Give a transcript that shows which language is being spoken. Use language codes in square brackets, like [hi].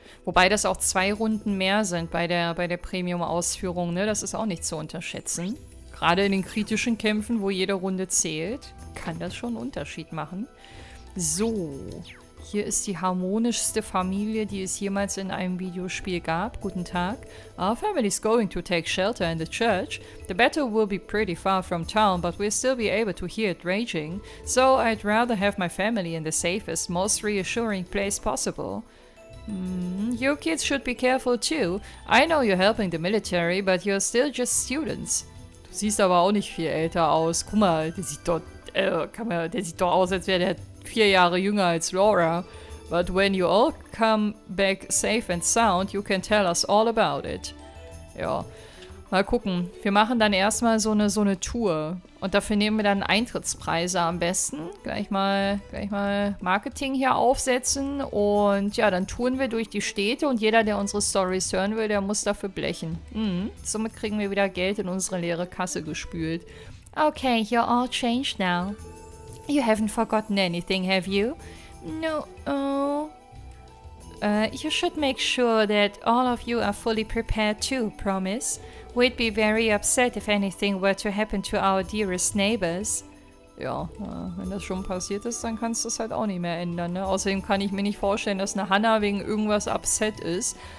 [de] Wobei das auch 2 Runden mehr sind bei der Premium-Ausführung, ne? Das ist auch nicht zu unterschätzen. Gerade in den kritischen Kämpfen, wo jede Runde zählt, kann das schon einen Unterschied machen. So, hier ist die harmonischste Familie, die es jemals in einem Videospiel gab. Guten Tag. [en] Our family is going to take shelter in the church. The battle will be pretty far from town, but we'll still be able to hear it raging. So I'd rather have my family in the safest, most reassuring place possible. You kids should be careful too. I know you're helping the military, but you're still just students. [de] Du siehst aber auch nicht viel älter aus. Guck mal, der sieht doch aus, als wäre der 4 Jahre jünger als Laura. [en] But when you all come back safe and sound, you can tell us all about it. [de] Ja, mal gucken. Wir machen dann erstmal so eine Tour. Und dafür nehmen wir dann Eintrittspreise am besten. Gleich mal Marketing hier aufsetzen. Und ja, dann touren wir durch die Städte. Und jeder, der unsere Storys hören will, der muss dafür blechen. Somit kriegen wir wieder Geld in unsere leere Kasse gespült. [en] Okay, you're all changed now. You haven't forgotten anything, have you? No. Oh. You should make sure that all of you are fully prepared too, promise? We'd be very upset if anything were to happen to our dearest neighbors. [de] Ja, wenn das schon passiert ist, dann kannst du es halt auch nicht mehr ändern, ne? Außerdem kann ich mir nicht vorstellen, dass eine Hannah wegen irgendwas upset ist.